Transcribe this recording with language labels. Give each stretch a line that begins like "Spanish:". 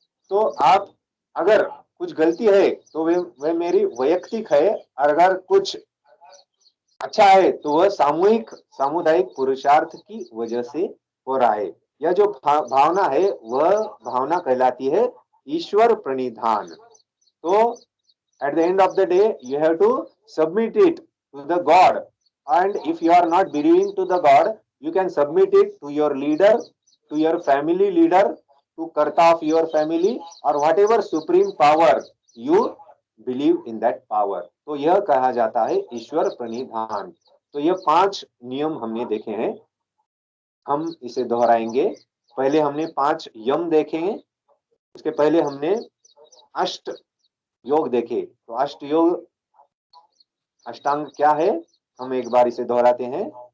Hindi: तो आप, अगर कुछ गलती है तो वे मेरी वैयक्तिक है, और अगर कुछ अच्छा है तो वह सामुदायिक पुरुषार्थ की वजह से हो रहा है। यह जो भावना है वह भावना कहलाती है ईश्वर प्रणिधान। तो
English: at the end of the day you have to submit it to the God, and if you are not believing to the God, you can submit it to your leader, to your family leader, to karta of your family, or whatever supreme power you believe in that power.
Hindi: तो यह कहा जाता है ईश्वर प्रणिधान। तो यह 5 नियम हमने देखे हैं, हम इसे दोहराएंगे। पहले हमने 5 यम देखे, उसके पहले हमने अष्ट योग देखे। तो अष्ट योग, अष्टांग क्या है, हम एक बार इसे दोहराते हैं।